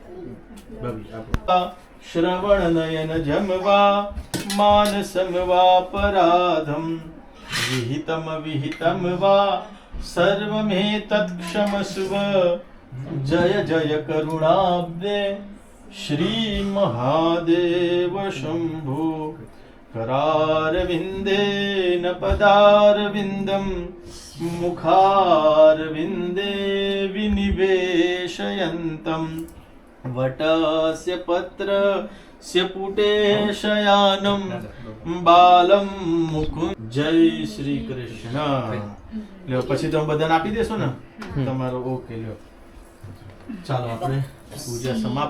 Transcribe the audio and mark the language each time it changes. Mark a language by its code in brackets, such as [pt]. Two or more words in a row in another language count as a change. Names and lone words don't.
[sa] श्रवण नयन जमवा मानसम वापराधम विहितम विहितम वा सर्वमेतत् क्षमस्व. जय जय करुणाब्दे श्री महादेव शंभो. करारविन्देन पदारविन्दं मुखारविन्दे विनिवेशयन्तं वटस्य पत्र स्यपुटे शयानम बालम मुकुंद. [gu] જય શ્રી કૃષ્ણ. લ્યો પછી તમે બધાને આપી દેશો ને તમારો. ઓકે લ્યો ચાલો આપણે પૂજા સમાપ્ત.